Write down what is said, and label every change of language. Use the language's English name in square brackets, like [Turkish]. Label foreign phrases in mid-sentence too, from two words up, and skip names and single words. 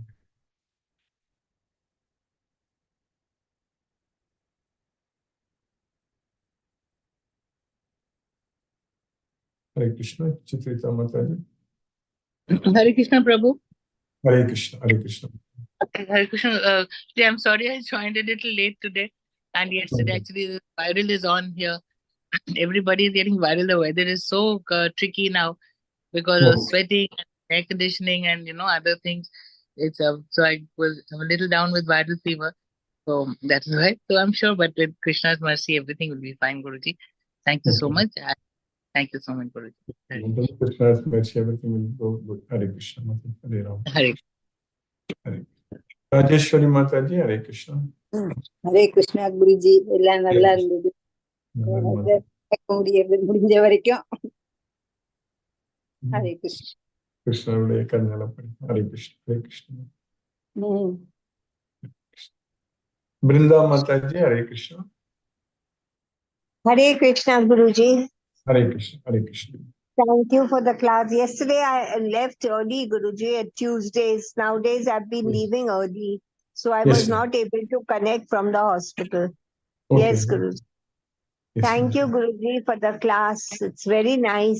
[English] Hare Krishna, Chitrita Mataji. Hare Krishna, Prabhu. Hare Krishna, Hare Krishna. Hare Krishna. I'm sorry I joined a little late today. And yesterday, actually, the viral is on here. Everybody is getting viral. The weather is so tricky now because of sweating and air conditioning and, other things. It's So I was a little down with viral fever. So that's right. So I'm sure, but with Krishna's mercy, everything will be fine, Guruji. Thank you so much. Thank you so much, Guruji. With Krishna's mercy, everything will go good. Hare Krishna, Hare Ram. Hare. Hare. Rajeshwari Mataji, Hare Krishna. Hare Krishna, Guruji. [Tamil] எல்லாம் நல்லா இருந்தது. முடிஞ்ச வரைக்கும் ஹரே கிருஷ்ணா. கிருஷ்ணனுடைய கண்ணலப்படி. ஹரே கிருஷ்ணா, ஹரே கிருஷ்ணா. [English] Brinda Mataji, Hare Krishna. Hare Krishna, Guruji. Hare Krishna, Hare Krishna. Thank you for the class. Yesterday I left early, Guruji, at Tuesdays. Nowadays I've been leaving early. So I was not able to connect from the hospital. Okay. Yes, Guruji. Yes, thank you, Guruji, for the class. It's very nice.